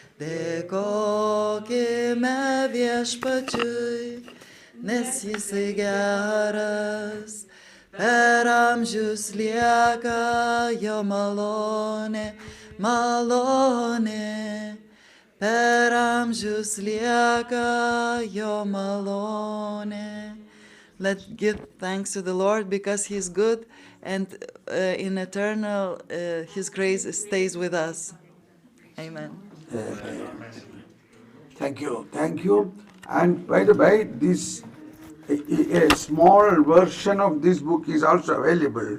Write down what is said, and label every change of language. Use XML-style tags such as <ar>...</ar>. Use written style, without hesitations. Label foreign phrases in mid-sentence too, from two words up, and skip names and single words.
<lt>Dėkokime viešpačiui, nes jisai geras. Per amžius lieka jo malonė, malonė. Per amžius lieka jo malonė.</lt> <en>Let's give thanks to the Lord because He's good and in eternal His grace stays with us. Amen. Thank you. Thank you. And by the way, this a small version of this book is also available.</en>